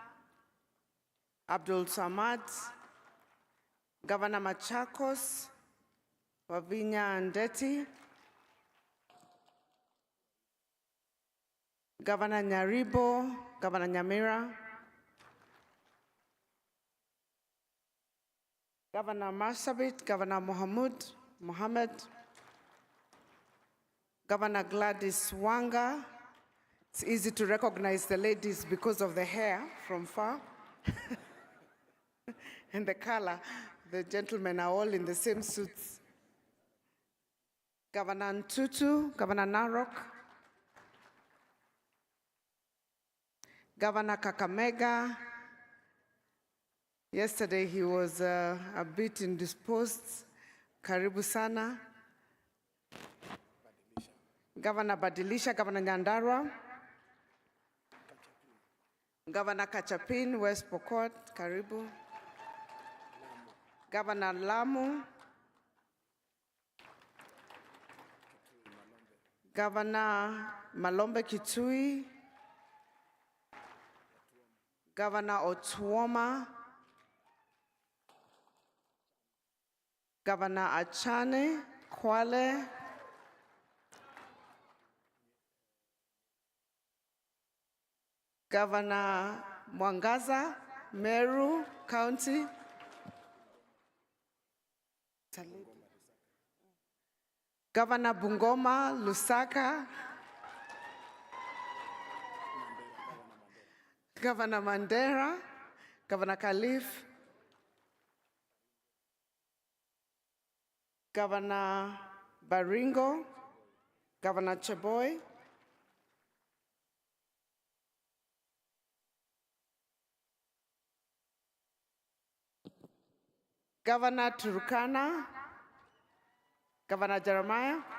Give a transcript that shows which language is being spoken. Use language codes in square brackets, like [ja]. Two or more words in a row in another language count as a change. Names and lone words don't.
[en] Abdul Samad, Governor Machakos, Wavinya Ndeti, Governor Nyaribo, Governor Nyamira, Governor Marsabit, Governor Mohammed, Governor Gladys Wanga. It's easy to recognize the ladies because of the hair from far and the color. The gentlemen are all in the same suits. Governor Ntutu, Governor Narok, Governor Kakamega. Yesterday he was a bit indisposed. [sw] Karibu sana. [en] Governor Badilisha, Governor Nyandarua, Governor Kachapin, West Pokot, karibu. Governor Lamu, Governor Malombe Kitui, Governor Otuoma, Governor Achane, Kwale, Governor Mwangaza, Meru County, Governor Bungoma, Lusaka, Governor Mandera, Governor Khalif, Governor Baringo, Governor Cheboy, Governor Turkana, Governor Jeremiah,